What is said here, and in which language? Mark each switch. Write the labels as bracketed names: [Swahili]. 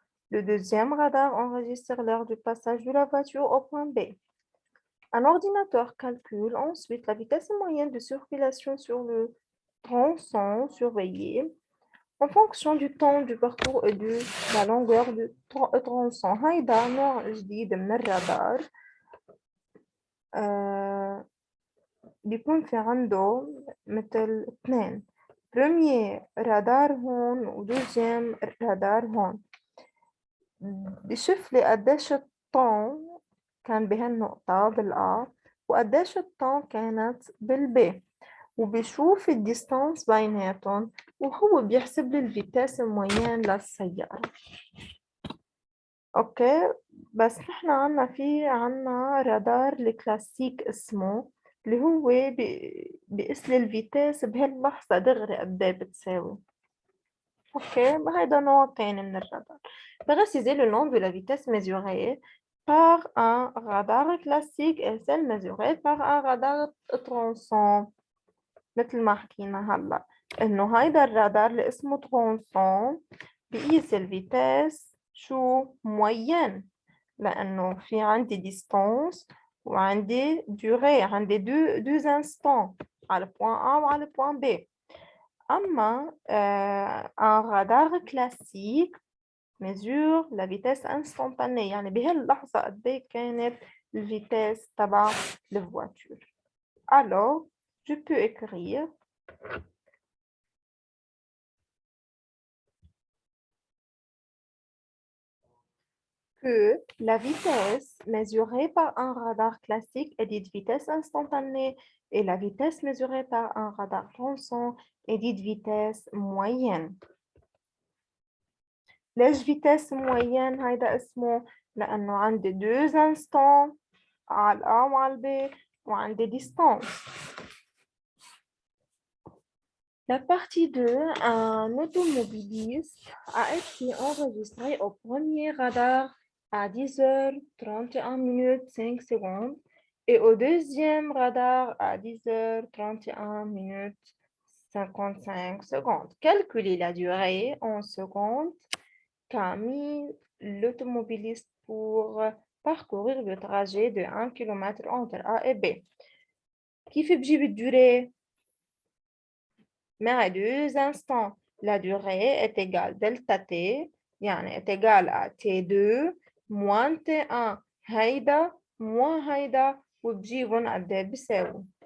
[French] Le deuxième radar enregistre l'heure du passage de la voiture au point B. Un ordinateur calcule ensuite la vitesse moyenne de circulation sur le tronçon surveillé en fonction du temps du parcours et de la longueur du tronçon. [Arabic] هيدا نوع جديد من الرادار بيكون في عنده مثل اثنين، بريمير رادار هون ودوزيام رادار هون. بشوف لي قديش الطون كان بهالنقطة بالآ وقديش الطون كانت بالبي، وبيشوف الديستانس بيناتهم وهو بيحسب لي الفيتاس الموين للسيارة. اوكي، بس نحن عنا رادار الكلاسيك اسمه اللي هو بيقيس لي الفيتاس بهاللحظة دغري قد ايه بتساوي. اوكي، هيدا نوع تاني من الرادار. [French] Préciser le nom de la vitesse mesurée par un radar classique et celle mesurée par un radar tronçon. [Arabic] مثل ما حكينا هلا انه هيدا الرادار اللي اسمه ترونسون بيقيس الفيتاس شو موين لأنه في عندي distance وعندي durée، عندي [French] deux instants [Arabic] على point A وعلى point B. أما [French] un radar classique mesure la vitesse instantanée، [Arabic] يعني بهاللحظة قد إيه كانت الفيتاس تبع الvoiture. [French] Alors, je peux écrire que la vitesse mesurée par un radar classique est dite vitesse instantanée et la vitesse mesurée par un radar tronçon est dite vitesse moyenne. [Arabic] ليش [French] vitesse moyenne [Arabic] هيدا اسمه؟ لأنه عندي [French] deux instants [Arabic] على A وعلى B وعندي distance. [French] La partie 2, un automobiliste a été enregistré au premier radar à 10h31 5 secondes et au deuxième radar à 10h31 55 secondes. Calculez la durée en secondes qu'a mis l'automobiliste pour parcourir le trajet de 1 km entre A et B. [Arabic] كيف بجيب الدوري؟ مع [French] deux instants. La durée est égale delta t, يعني est égale à t2 moins t1 هيدا moins هيدا [Arabic] وبجيبهم قد ايه بيساوي.